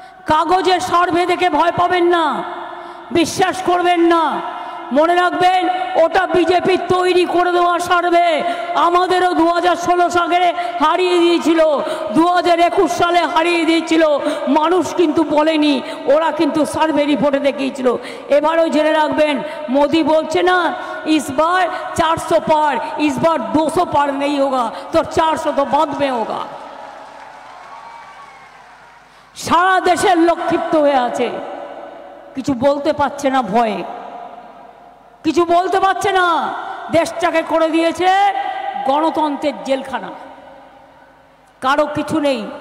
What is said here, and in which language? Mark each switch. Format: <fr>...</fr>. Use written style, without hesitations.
<bn>কাগজের সার্ভে দেখে ভয় পাবেন না, বিশ্বাস করবেন না। মনে রাখবেন, ওটা বিজেপি তৈরি করে দেওয়া সার্ভে। আমাদেরও 2016 সালে হারিয়ে দিয়েছিল, 2021 সালে হারিয়ে দিয়েছিল। মানুষ কিন্তু বলেনি, ওরা কিন্তু সার্ভে রিপোর্টে দেখিয়েছিল। এবারও জেনে রাখবেন, মোদি বলছে না</bn> <hi>इस बार 400 पार, इस बार 200 पार नहीं होगा तो 400 तो बाद में होगा।</hi> <bn>সারা দেশের লোক ক্ষিপ্ত হয়ে আছে, কিছু বলতে পারছে না, ভয়ে কিছু বলতে পারছে না। দেশটাকে করে দিয়েছে গণতন্ত্রের জেলখানা, কারো কিছু নেই।</bn>